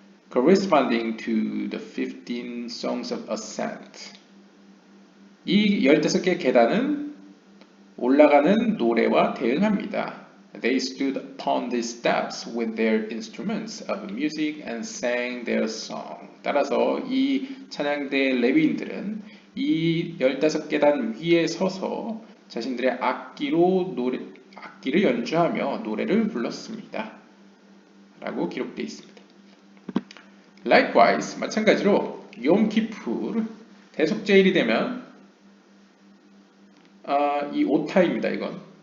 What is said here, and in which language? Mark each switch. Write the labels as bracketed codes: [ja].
[en] Corresponding to the 15 songs of ascent. [ko] 이 15개 계단은 올라가는 노래와 대응합니다. [en] They stood upon these steps with their instruments of music and sang their song. [ko] 따라서 이 찬양대 레위인들은 이 15계단 위에 서서 자신들의 악기를 연주하며 노래를 불렀습니다. 라고 기록되어 있습니다. [en] Likewise, [ko] 마찬가지로 욤키푸르 대속제일이 되면 이 오타입니다. 이건